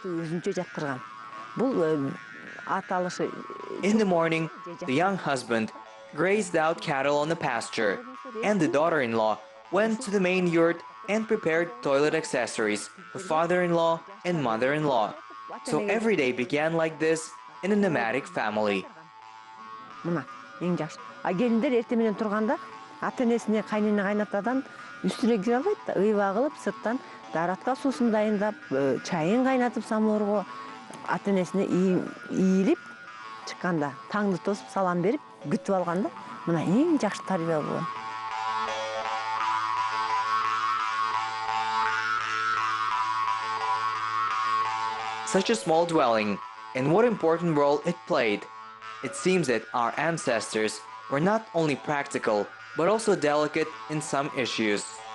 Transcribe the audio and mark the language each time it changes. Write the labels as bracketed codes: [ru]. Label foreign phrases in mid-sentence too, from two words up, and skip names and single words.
[en] In the morning, the young husband grazed out cattle on the pasture, and the daughter-in-law went to the main yurt and prepared toilet accessories for father-in-law and mother-in-law. So every day began like this in a nomadic family. [ky] Ата-энесине, кайнына, кайнатадан үстүнө кире албайт да, ыйба кылып, сырттан даратка суусун дайындап, чайын кайнатып самоорго ата-энесине ийилип чыкканда, таңды тосуп салам берип, күтүп алганда, мына эң жакшы тарбия болгон. [en] Such a small dwelling, and what important role it played. It seems that our ancestors were not only practical, but also delicate in some issues.